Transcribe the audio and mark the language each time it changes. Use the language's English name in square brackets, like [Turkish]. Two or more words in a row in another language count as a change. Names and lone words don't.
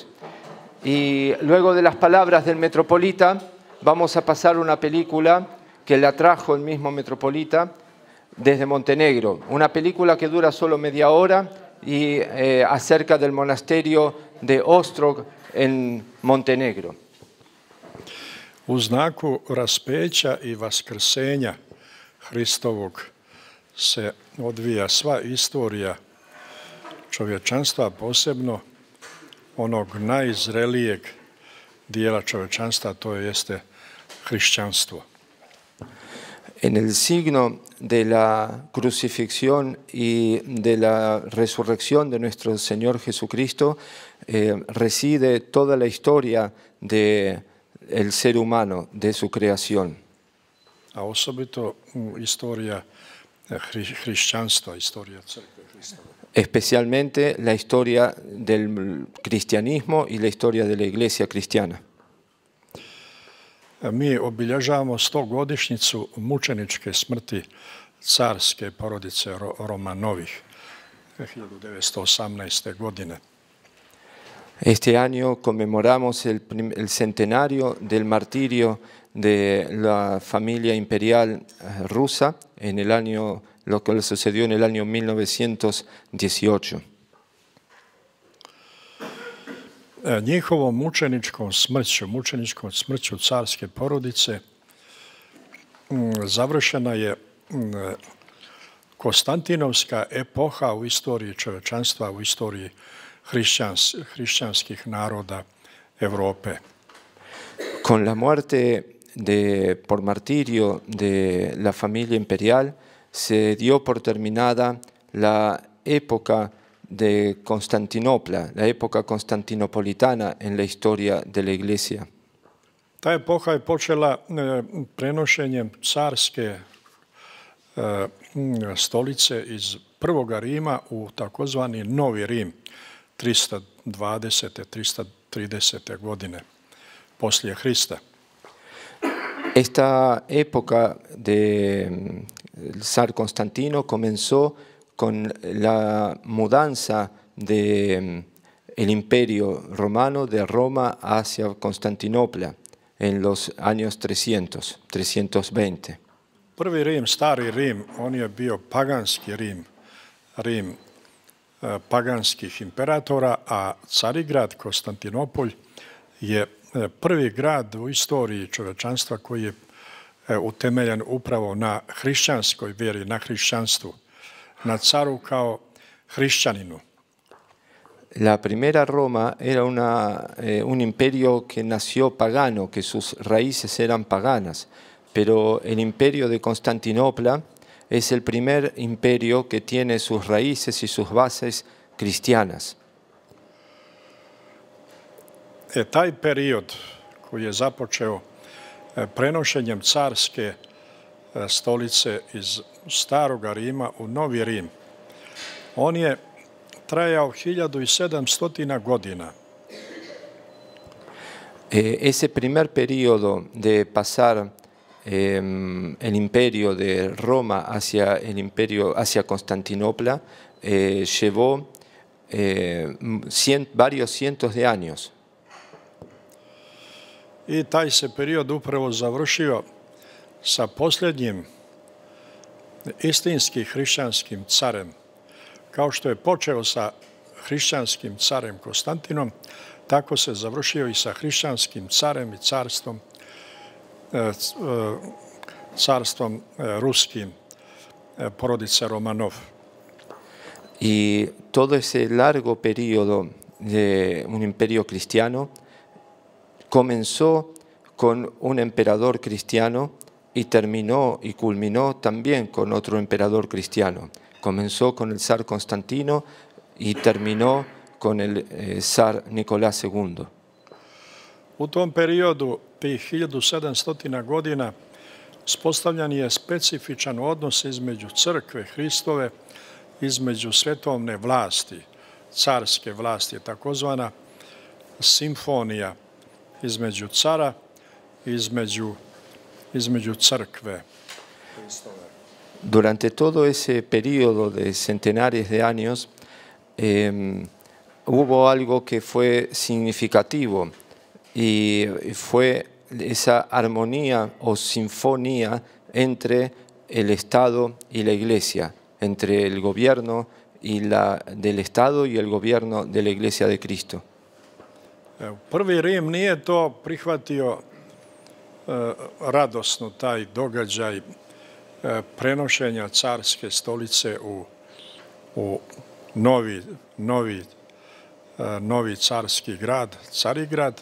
[Spanish] Y luego de las palabras del metropolita vamos a pasar una película que la trajo el mismo metropolita desde Montenegro. Una película que dura solo media hora y acerca del monasterio de Ostrog en Montenegro. [Serbian] U znaku raspeća i vaskrsenja Hristovog se odvija sva istorija čovječanstva, posebno onog najzrelijeg dijela čovječanstva, to jeste hrišćanstvo. [Spanish] En el signo de la crucifixión y de la resurrección de nuestro Señor Jesucristo reside toda la historia del ser humano, de su creación. [Serbian] A osobito istorija hrišćanstva, istorija crkve Hristove. [Spanish] Especialmente la historia del cristianismo y la historia de la iglesia cristiana. [Serbian] Mi obilježavamo 100-godišnjicu mučeničke smrti carske porodice Romanovih 1918. godine. [Spanish] Este año conmemoramos el centenario del martirio de la familia imperial rusa en el año, lo que sucedió en el año 1918. [Serbian] Njihovom mučeničkom smrću carske porodice završena je Konstantinovska epoha u istoriji čovječanstva, u istoriji hrišćanskih naroda Europe. [Spanish] Con la muerte por martirio de la familia imperial se dio por terminada la época de Constantinopla, la época constantinopolitana en la historia de la Iglesia. [Serbian] Ta epoha je počela prenošenjem carske stolice iz Prvoga Rima u takozvani Novi Rim 320. 330. godine poslije Hrista. [Spanish] Esta época del zar Constantino comenzó con la mudanza del imperio romano de Roma hacia Constantinopla en los años 320. [Serbian] Prvi Rim, stari Rim, on je bio paganski Rim, Rim paganskih imperatora, a Carigrad, Konstantinopolj, je prvi grad u istoriji čovječanstva koji je utemeljen upravo na hrišćanskoj vjeri, na hrišćanstvu, na caru kao hrišćaninu. [Spanish] La primera Roma era un imperio que nació pagano, que sus raíces eran paganas, pero el imperio de Constantinopla es el primer imperio que tiene sus raíces y sus bases cristianas. [Serbian] Taj period koji je započeo prenošenjem carske stolice iz Staroga Rima u Novi Rim, on je trajao 1700 godina. [Spanish] Ese primer periodo de pasar el imperio de Roma hacia Constantinopla llevó varios cientos de años. [Serbian] I taj se period upravo završio sa posljednjim istinskim hrišćanskim carem. Kao što je počeo sa hrišćanskim carem Konstantinom, tako se završio i sa hrišćanskim carem i carstvom ruskim, porodice Romanov. [Spanish] Y todo ese largo periodo de un imperio cristiano comenzó con un emperador cristiano y terminó y culminó también con otro emperador cristiano. Comenzó con el zar Constantino y terminó con el zar Nicolás II. [Serbian] U tom periodu, tih 1700 godina, uspostavljan je specifičan odnos između crkve Hristove, između svetovne vlasti, carske vlasti, takozvana simfonija između cara i između crkve Hristove. [Spanish] Durante todo ese periodo de centenares de años hubo algo que fue significativo y fue esa armonía o sinfonía entre el Estado y la Iglesia, entre el gobierno del Estado y el gobierno de la Iglesia de Cristo. [Serbian] Prvi Rim nije to prihvatio radosno, taj događaj prenošenja carske stolice u novi carski grad, Carigrad.